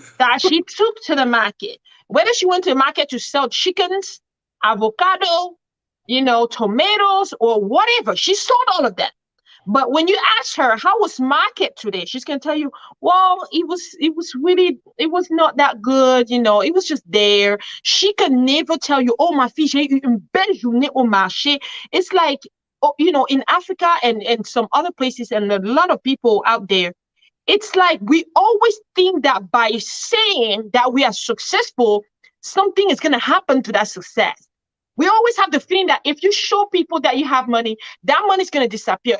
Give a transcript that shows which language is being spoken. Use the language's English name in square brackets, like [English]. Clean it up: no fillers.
[English] that she took to the market. Whether she went to the market to sell chickens, avocado, tomatoes, or whatever, she sold all of that. But when you ask her how was market today, she's gonna tell you, well, it was not that good, it was just there. She can never tell you, oh my fille, [French] j'ai eu une belle journée au marché. [English] It's like, oh, in Africa and some other places, and a lot of people out there, it's like we always think that by saying that we are successful, something is going to happen to that success. We always have the feeling that if you show people that you have money, that money is going to disappear.